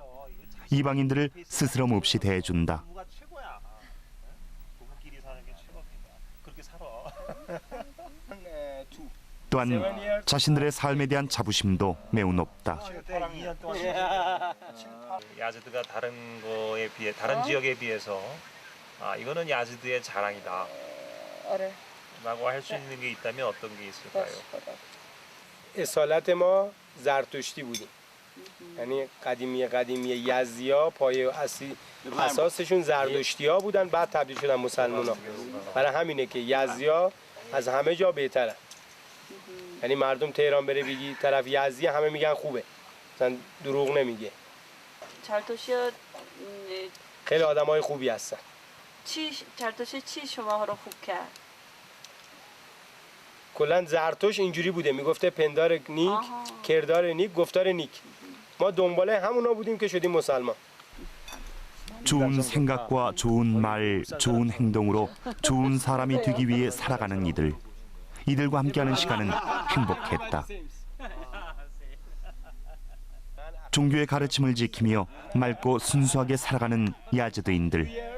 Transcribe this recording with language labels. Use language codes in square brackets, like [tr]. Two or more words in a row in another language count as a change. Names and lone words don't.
[ko] 이방인들을 스스럼 없이 대해준다. 또한 자신들의 삶에 대한 자부심도 매우 높다. 야즈드가 다른 거에 비해 다른 지역에 비해서 이거는 야즈드의 자랑이다. 라고 할 수 있는 게 있다면 어떤 게 있을까요? [fa] اصالت ما زرتشتی بودیم یعنی قدیمی یزدی‌ها پایه اساسشون زرتشتی‌ها بودن بعد تبدیل شدن مسلمان‌ها برای همینه که یزدی‌ها از همه جا بهترن یعنی مردم تهران بره بگی طرف یزدی همه میگن خوبه مثلا دروغ نمیگه زرتشتی‌ها خیلی آدمای خوبی هستن زرتشت چی شما رو خوب کرد؟ کلا زرتوش اینجوری بوده میگفته پندار نیک کردار نیک گفتار نیک ما دنباله همونا بودیم که شدیم مسلمان. [ko] 좋은 생각과 좋은 말, 좋은 행동으로 좋은 사람이 되기 위해 살아가는 이들과 함께하는 시간은 행복했다. 종교의 가르침을 지키며 맑고 순수하게 살아가는 야즈드인들.